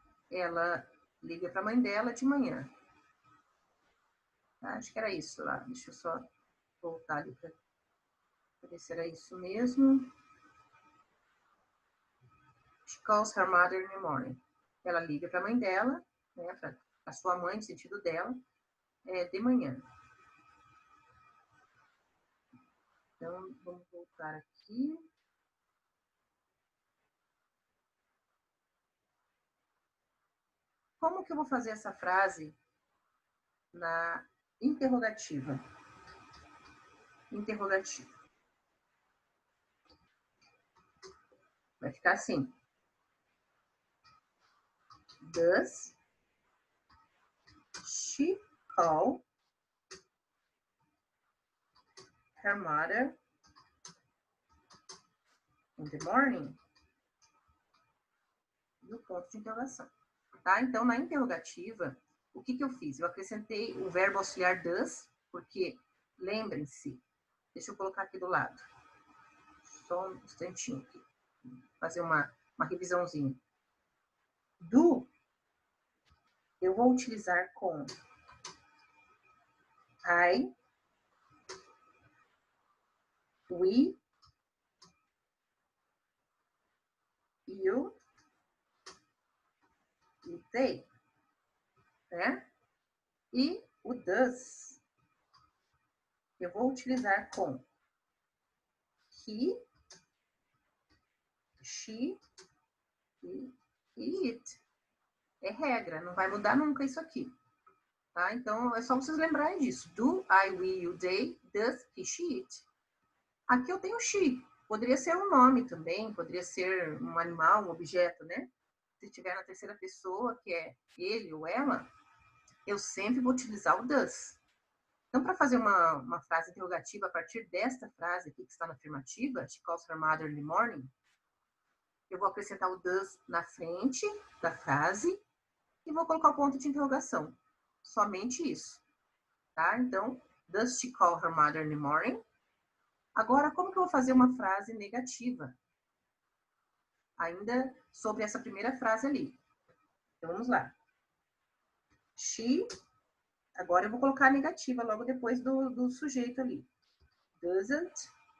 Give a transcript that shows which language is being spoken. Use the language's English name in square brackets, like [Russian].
[Portuguese] Ela liga para a mãe dela de manhã. Acho que era isso lá. Deixa eu só voltar ali para ver se era isso mesmo. [English] She calls her mother in the morning. [Portuguese] Ela liga para a mãe dela, né, para a sua mãe, no sentido dela, de manhã. Então, vamos voltar aqui. Como que eu vou fazer essa frase na interrogativa? Interrogativa. Vai ficar assim. [English] Does she call her mother in the morning? [Portuguese] E o ponto de interrogação. Tá? Então, na interrogativa, o que eu fiz? Eu acrescentei o verbo auxiliar does, porque, lembrem-se, deixa eu colocar aqui do lado. Só um instantinho aqui. Fazer uma revisãozinha. Do, eu vou utilizar com I, we, you e they, né? E o does, eu vou utilizar com he, she e it. É regra, não vai mudar nunca isso aqui. Tá? Então, é só vocês lembrarem disso. [English] Do, I, we, you, they, does, he, she, it. [Portuguese] Aqui eu tenho she. Poderia ser um nome também, poderia ser um animal, um objeto, né? Se estiver na terceira pessoa, que é ele ou ela, eu sempre vou utilizar o does. Então, para fazer uma frase interrogativa a partir desta frase aqui que está na afirmativa, [English] she calls her mother in the morning, [Portuguese] eu vou acrescentar o does na frente da frase e vou colocar o ponto de interrogação. Somente isso. Tá? [English] Então, does she call her mother in the morning? [Portuguese] Agora, como que eu vou fazer uma frase negativa? Ainda sobre essa primeira frase ali. Então, vamos lá. She, agora eu vou colocar a negativa logo depois do sujeito ali. Doesn't.